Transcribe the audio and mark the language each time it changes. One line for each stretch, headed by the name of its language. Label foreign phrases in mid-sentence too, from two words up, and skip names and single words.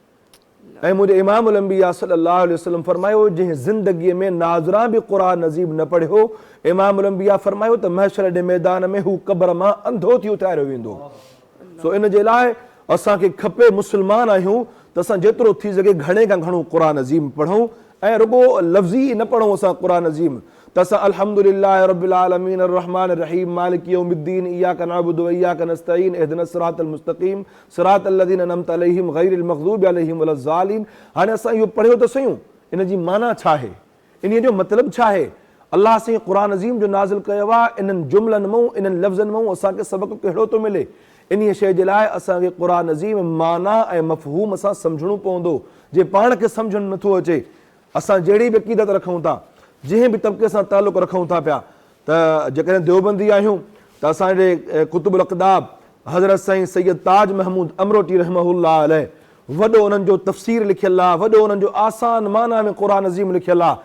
Sindhi: ऐं मुंहिंजे
Arabic: إمام الأنبياء صلى الله عليه وسلم
Sindhi: फरमायो, जंहिं ज़िंदगीअ में नाज़रा बि क़ुरान अज़ीम न पढ़ियो,
Arabic: إمام الأنبياء
Sindhi: फरमायो त महशर जे मैदान में हू क़ब्र मां अंधो थी उतारियो वेंदो। सो इन जे लाइ असांखे खपे, मुस्लमान आहियूं त असां जेतिरो थी सघे घणे खां घणो क़ुरान अज़ीम पढ़ूं ऐं रुगो लफ़्ज़ी न पढ़ूं असां क़ुरान अज़ीम, त असां
Arabic: الحمد لله رب العالمين الرحمن الرحيم مالك يوم الدين إياك نعبد وإياك نستعين اهدنا الصراط المستقيم صراط الذين أنعمت عليهم غير المغضوب عليهم ولا الضالين.
Sindhi: हाणे असां इहो पढ़ियो त सयूं, इन जी माना छा आहे, इन जो मतिलबु छा आहे? अल्लाह साईं क़ुरान अज़ीम जो नाज़िल कयो आहे, इन्हनि जुमलनि मां इन्हनि लफ़्ज़नि मां असांखे सबक़ कहिड़ो थो मिले? इन शइ जे लाइ असांखे क़ुरान अज़ीम माना ऐं मफ़हूम सां सम्झणो पवंदो। जे पाण खे सम्झणु नथो अचे, असां जहिड़ी बि अक़ीदत रखूं था, जंहिं बि तबिके सां तालुक़ रखूं था पिया, त जेकॾहिं देवबंदी आहियूं त असांजे कुतुबुल अक़दाब हज़रत साईं सैयद ताज महमूद अमरोटी
Arabic: رحمه الله عليه,
Sindhi: वॾो उन्हनि जो तफ़सीर लिखियलु आहे, वॾो उन्हनि जो आसान माना में क़ुरान अज़ीम लिखियलु आहे।